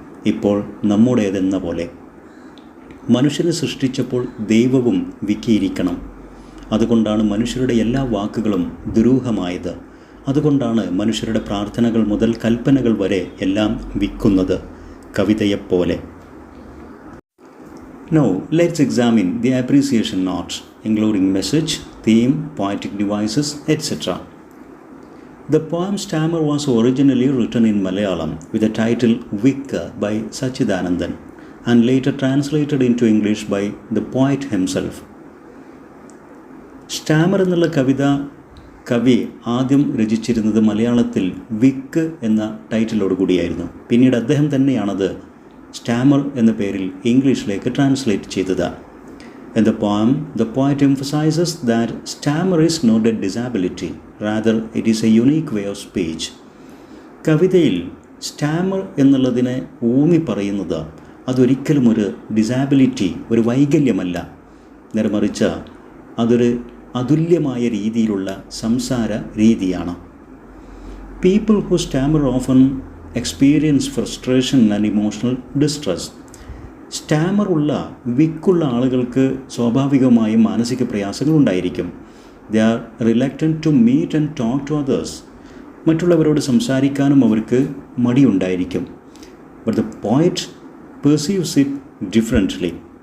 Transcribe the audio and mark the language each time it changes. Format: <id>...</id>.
<ml>ഇപ്പോൾ നമ്മുടേതെന്ന പോലെ മനുഷ്യനെ സൃഷ്ടിച്ചപ്പോൾ ദൈവവും വിക്കിയിരിക്കണം. അതുകൊണ്ടാണ് മനുഷ്യരുടെ എല്ലാ വാക്കുകളും ദുരൂഹമായത്. അതുകൊണ്ടാണ് മനുഷ്യരുടെ പ്രാർത്ഥനകൾ മുതൽ കൽപ്പനകൾ വരെ എല്ലാം വിക്കുന്നത്, കവിതയെപ്പോലെ.</ml> <en>Now, let's examine the appreciation note, including message, theme, poetic devices, etc. The poem Stammer was originally written in Malayalam with the title Vikka by Sachidanandan and later translated into English by the poet himself.</en> <ml>Starmer എന്നുള്ള കവി ആദ്യം രചിച്ചിരുന്നത് മലയാളത്തിൽ വിക്ക് എന്ന ടൈറ്റിലോട് കൂടിയായിരുന്നു. പിന്നീട് അദ്ദേഹം തന്നെയാണത് Starmer എന്ന പേരിൽ ഇംഗ്ലീഷിലേക്ക് ട്രാൻസ്ലേറ്റ് ചെയ്തത്.</ml> <en>In the poem, the poet emphasizes that stammer is not a disability, rather it is a unique way of speech.</en> <ml>കവിതയിൽ സ്റ്റാമർ എന്നുള്ളതിനെ ഊന്നി പറയുന്നത് അതൊരിക്കലും ഒരു ഡിസാബിലിറ്റി, ഒരു വൈകല്യമല്ല, നേരെമറിച്ച് അതൊരു അതുല്യമായ രീതിയിലുള്ള സംസാര രീതിയാണ്.</ml> <en>People who stammer often experience frustration and emotional distress.</en> <ml>Starmer ഉള്ള വിക്കുള്ള ആളുകൾക്ക് സ്വാഭാവികമായും മാനസിക പ്രയാസങ്ങൾ ഉണ്ടായിരിക്കും.</ml> <en>They are reluctant to meet and talk to others.</en> <ml>മറ്റുള്ളവരോട് സംസാരിക്കാനും അവർക്ക് മടിയുണ്ടായിരിക്കും.</ml> <en>But the poet perceives it differently.</en>